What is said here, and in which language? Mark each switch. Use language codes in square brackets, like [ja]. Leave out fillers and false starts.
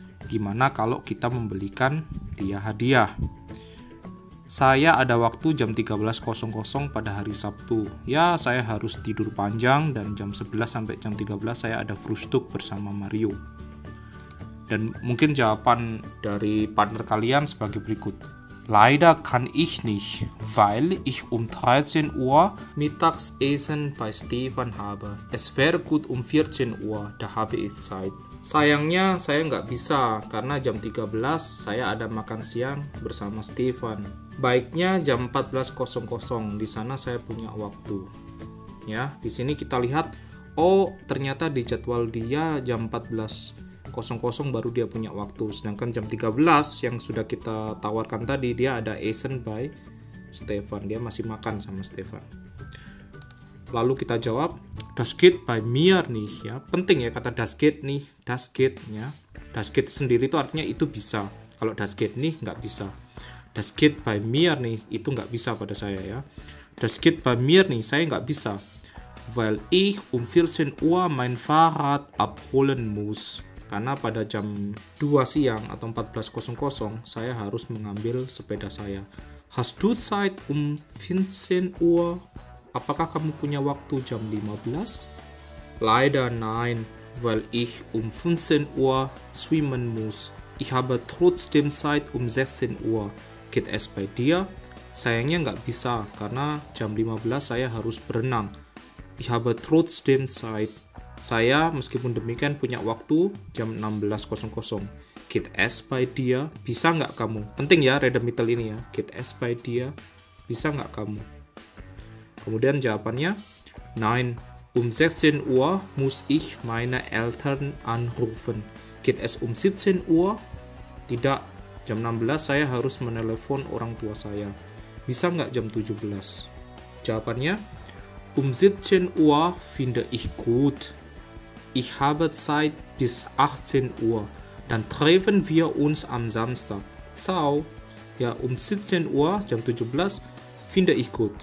[id] Gimana kalau kita membelikan dia hadiah? Saya ada waktu jam 13.00 pada hari Sabtu. Ya, saya harus tidur panjang dan jam 11 sampai jam 13 saya ada Frühstück bersama Mario. Dan mungkin jawaban dari partner kalian sebagai berikut. [de] Leider kann ich nicht, weil ich um 13 Uhr Mittagessen bei Stefan habe. Es wäre gut um 14 Uhr, da habe ich Zeit. [id] Sayangnya saya nggak bisa karena jam 13 saya ada makan siang bersama Stefan. Baiknya jam 14.00, di sana saya punya waktu. Ya, di sini kita lihat, oh ternyata di jadwal dia jam 14.00 baru dia punya waktu. Sedangkan jam 13 yang sudah kita tawarkan tadi dia ada [de] Essen by Stefan. [id] Dia masih makan sama Stefan. Lalu kita jawab, [de] das geht bei mir nicht ya. [id] Penting ya kata [de] das geht nicht, das geht ya. Das geht [id] sendiri itu artinya itu bisa. Kalau [de] das geht nicht [id] nggak bisa. [de] Das geht bei mir nicht [id] itu nggak bisa pada saya ya. [de] Das geht bei mir nicht, [id] saya nggak bisa. [de] Weil ich um 14 Uhr mein Fahrrad abholen muss. [id] Karena pada jam 2 siang atau 14.00 saya harus mengambil sepeda saya. [de] Hast du Zeit um 15 Uhr? [id] Apakah kamu punya waktu jam 15? [de] Leider nein, weil ich um 15 Uhr schwimmen muss. Ich habe trotzdem Zeit um 16 Uhr. Geht es bei dir? [id] Sayangnya nggak bisa, karena jam 15 saya harus berenang. [de] Ich habe trotzdem Zeit. [id] Saya meskipun demikian punya waktu jam 16.00. [de] Geht es bei dir? [id] Bisa nggak kamu? Penting ya Redemittel ini ya. [de] Geht es bei dir? [id] Bisa nggak kamu? Kemudian jawabannya, [de] nein, um 16 Uhr muss ich meine Eltern anrufen. Geht es um 17 Uhr? [id] Tidak, jam 16 saya harus menelepon orang tua saya. Bisa nggak jam 17? [de] Jawabannya, um 17 Uhr finde ich gut. Ich habe Zeit bis 18 Uhr. Dann treffen wir uns am Samstag. Ciao. Ya, um 17 Uhr, [id] jam 17, [de] finde ich gut.